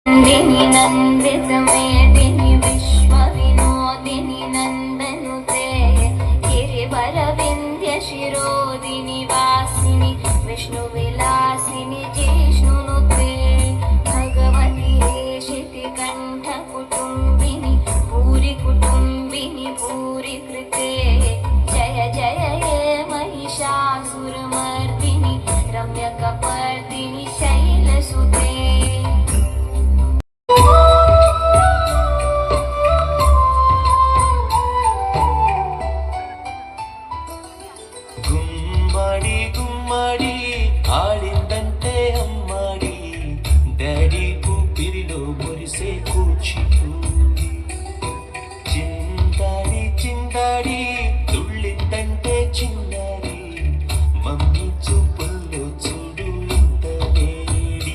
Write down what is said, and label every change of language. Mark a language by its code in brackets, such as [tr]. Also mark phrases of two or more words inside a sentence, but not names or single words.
[sa] नंदिनी नंदित मेदिनी विश्व विनोदिनी नंदनुते गिरिवर विंध्य शिरोदिनी वासिनी विष्णु विलासिनी जिष्णुनुते भगवती हेशिति कंठ कुटुंबिनी भूरि कृते जय जय हे महिषासुरमर्दिनी रम्यकपर्दिनी शैलसुते [te] గుమ్మడి గుమ్మడి ఆడిందంటే అమ్మాడి డాడీ ఊపిరిలో మురిసే కూచిపూడి చిందాడి చిందాడి తుళ్ళిందంటే చిన్నారి మమ్మీ చూపుల్లో చూడు ఇంత వేడి